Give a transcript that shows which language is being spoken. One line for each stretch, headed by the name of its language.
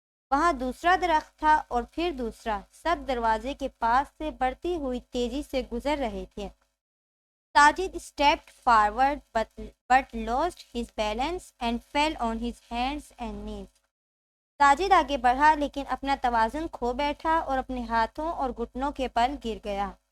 Urdu: وہاں دوسرا درخت تھا اور پھر دوسرا، سب دروازے کے پاس سے بڑھتی ہوئی تیزی سے گزر رہے تھے.
English: Sajid stepped forward but lost his balance and fell on his hands and knees.
Urdu: Sajid آگے بڑھا لیکن اپنا توازن کھو بیٹھا اور اپنے ہاتھوں اور گھٹنوں کے بل گر گیا.